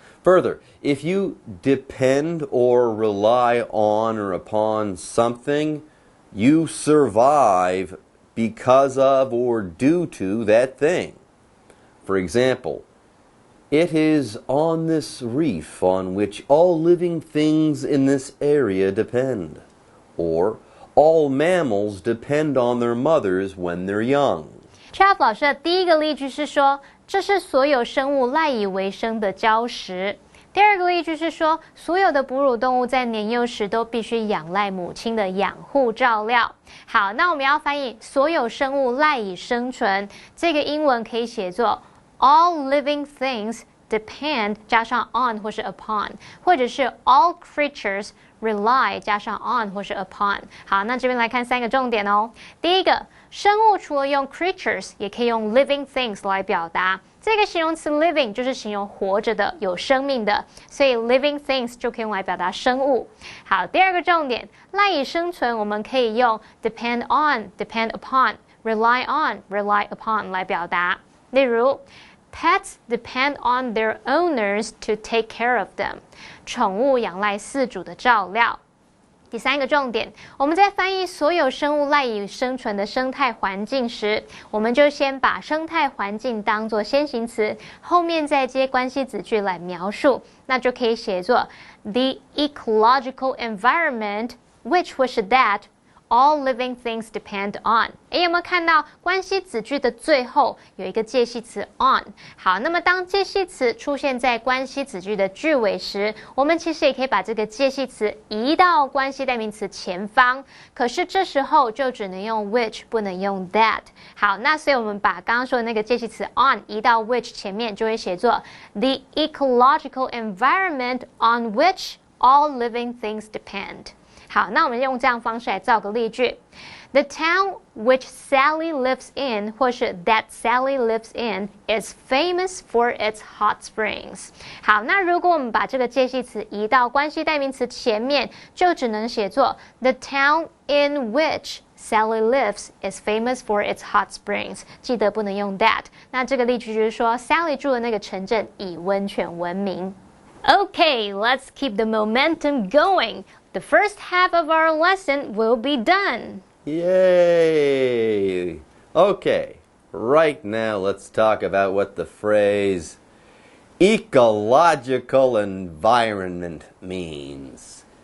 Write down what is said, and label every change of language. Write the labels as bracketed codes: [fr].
[en] Further, if you depend or rely on or upon something, you survive because of or due to that thing. For example, it is on this reef on which all living things in this area depend. Or, all mammals depend on their mothers when they're young. [zh] Chap 老师的第一个例句是说，这是所有生物赖以为生的礁石。第二个例句是说，所有的哺乳动物在年幼时都必须仰赖母亲的养护照料。好，那我们要翻译所有生物赖以生存，这个英文可以写作 [en] All living things depend [zh] 加上 on 或是 upon， 或者是 [en] all creatures rely [zh] 加上 on 或是 upon。好，那这边来看三个重点哦。第一个，生物除了用 creatures 也可以用 living things 来表达。这个形容词 living 就是形容活着的、有生命的，所以 living things 就可以用来表达生物。好，第二个重点，赖以生存我们可以用 depend on、depend upon、rely on、rely upon 来表达。例如 [en] Pets depend on their owners to take care of them. [zh] 宠物仰赖饲主的照料。第三个重点，我们在翻译所有生物赖以生存的生态环境时，我们就先把生态环境当作先行词，后面再接关系子句来描述，那就可以写作 [en] The ecological environment which was that all living things depend on。 [zh] 有没有看到关系子句的最后有一个介系词 on？好，那么当介系词出现在关系子句的句尾时，我们其实也可以把这个介系词移到关系代名词前方，可是这时候就只能用 which 不能用 that。好，那所以我们把刚刚说的那个介系词 on 移到 which 前面，就会写作 [en] The ecological environment on which all living things depend。 [zh] 好，那我们用这样方式来造个例句。 [en] The town which Sally lives in [zh] 或是 [en] that Sally lives in is famous for its hot springs。 [zh] 好，那如果我们把这个介系词移到关系代名词前面，就只能写作 [en] The town in which Sally lives is famous for its hot springs。 [zh] 记得不能用 that。那这个例句就是说 Sally 住的那个城镇以温泉闻名。 [en] Okay, let's keep the momentum going. The first half of our lesson will be done. Yay! Okay, right now let's talk about what the phrase ecological environment means.